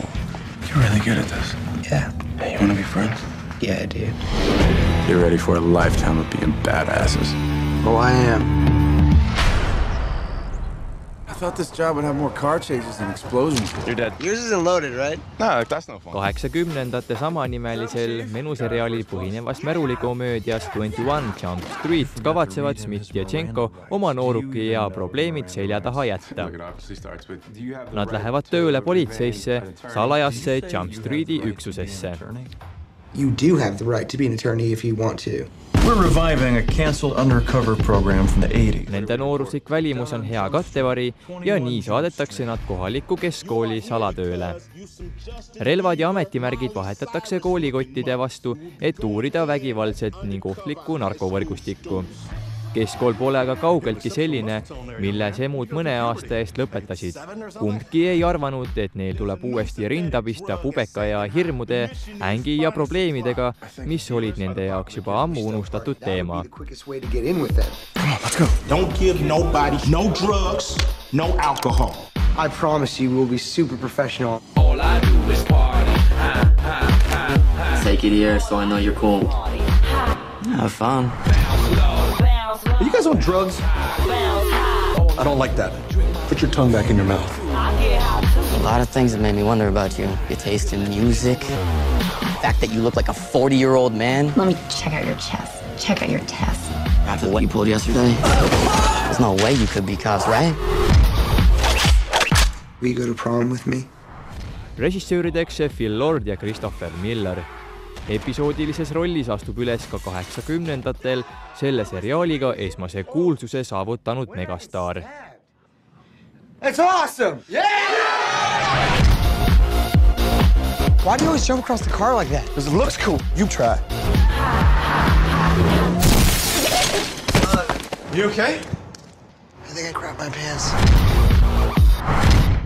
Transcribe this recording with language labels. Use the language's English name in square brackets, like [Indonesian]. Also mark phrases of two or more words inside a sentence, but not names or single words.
[English] You're really good at this. Yeah. Hey, you wanna be friends? Yeah, dude. You're ready for a lifetime of being badasses. Oh, I am. I thought this job would have more car chases and explosions. You're dead. Yours isn't loaded, right? No, that's no fun. [Estonian] 80ndate samanimelisel menuseriaalil põhinevas märulikomöödias 21 Jump Street kavatsevad Smith ja Tšenko oma nooruki ja probleemid selja taha jätta. Nad lähevad tööle politseisse, salajasse Jump Streeti üksusesse. [English] You do have the right to be an attorney if you want to. We're reviving a cancelled undercover program from the 80s. [Estonian] Nende nooruslik välimus on hea kattevari ja nii saadetakse nad kohalikku keskkooli salatööle. Relvad ja ametimärgid vahetatakse koolikottide vastu, et uurida vägivaldset ning ohtlikku narkovõrgustikku. Keskkool pole aga kaugeltki selline, mille semud mõne aasta eest lõpetasid. Kumbki ei arvanud, et neil tuleb uuesti rinda pista pubeka ja hirmude, ängi ja probleemidega, mis olid nende jaoks juba ammu unustatud teema. [English] Come on, let's go. Don't give nobody no drugs, no alcohol. I promise you we'll be super professional. All I do is party. Take it here so I know you're cool. Have fun. Are you guys on drugs? I don't like that. Put your tongue back in your mouth. A lot of things that made me wonder about you. Your taste in music. The fact that you look like a 40-year-old man. Let me check out your chest. Check out your test. After what you pulled yesterday, there's no way you could be cops, right? Will you go to prom with me? [Estonian] Režissöörideks Phil Lord ja Christopher Miller. Episoodilises rollis astub üles ka 80ndatel selle seriaaliga esmase kuulsuse saavutanud megastaar. [English] It's awesome! Yeah! Why do you always jump across the car like that? Because it looks cool. You try. You okay? I think I crapped my pants.